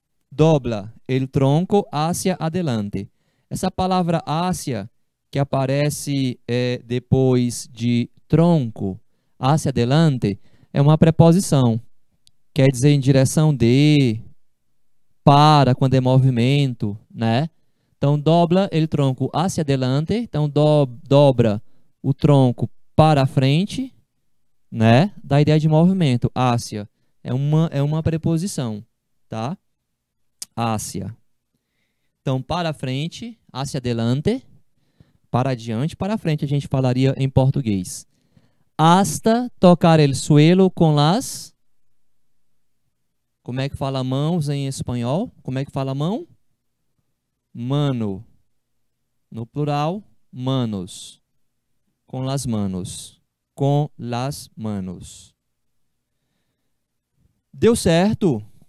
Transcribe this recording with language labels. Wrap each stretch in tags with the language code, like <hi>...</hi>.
<es>Dobla el tronco hacia adelante.</es> <pt>Essa palavra hacia, que aparece depois de tronco,</pt> <es>hacia adelante,</es> <pt>é uma preposição. Quer dizer em direção de, para, quando é movimento, né? Então,</pt> <es>dobla el tronco hacia adelante.</es> <pt>Então, dobra o tronco para a frente, né? Da ideia de movimento. Hacia é uma preposição, tá? Hacia. Então, para frente,</pt> <es>hacia adelante,</es> <pt>para adiante, para frente, a gente falaria em português.</pt> <es>Hasta tocar el suelo con las...</es> <pt>Como é que fala mãos em espanhol? Como é que fala mão? Mano. No plural, manos.</pt> <es>Com las manos. Com las manos.</es> <pt>Deu certo?</pt>